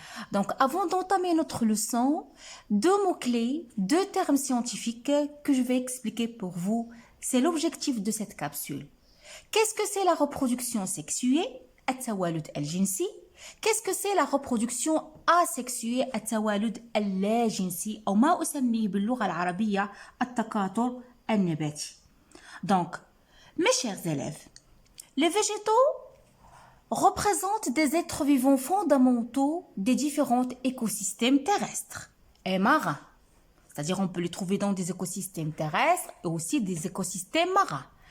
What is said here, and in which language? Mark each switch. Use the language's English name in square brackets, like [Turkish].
[French] Donc avant d'entamer notre leçon, deux mots-clés, deux termes scientifiques que je vais expliquer pour vous. C'est l'objectif de cette capsule. Qu'est-ce que c'est la reproduction sexuée? [Arabic] التوالد الجنسي. [French] Qu'est-ce que c'est la reproduction asexuée? [Arabic] التوالد اللاجنسي أو ما أسميه باللغة العربية التكاثر النباتي. [French] Donc, mes chers élèves, les végétaux représentent des êtres vivants fondamentaux des différents écosystèmes terrestres et marins. C'est-à-dire on peut les trouver dans des écosystèmes terrestres et aussi des écosystèmes marins.